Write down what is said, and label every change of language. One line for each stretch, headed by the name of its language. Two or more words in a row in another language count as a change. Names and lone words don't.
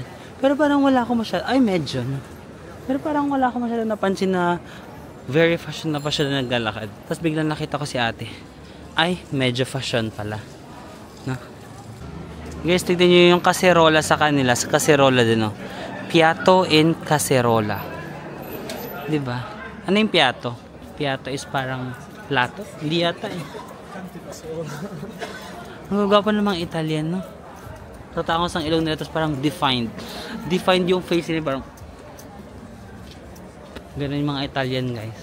Filipino: Pero parang wala ako masyado, medyo, no? Pero parang wala ako masyado napansin na very fashion na naglalakad. Tapos biglang nakita ko si ate. Medyo fashion pala. No? Guys, tignan nyo yung kaserola sa kanila. Sa kaserola din, no?
Italian: Piatto in
Filipino: kaserola. Diba? Ano yung piatto? Piatto is parang plato? Hindi yata eh. Ang gagawin namang Italian, no? Tatangos ang ilong nila, tapos parang defined. Defined yung face nila, parang ganun yung mga Italian, guys.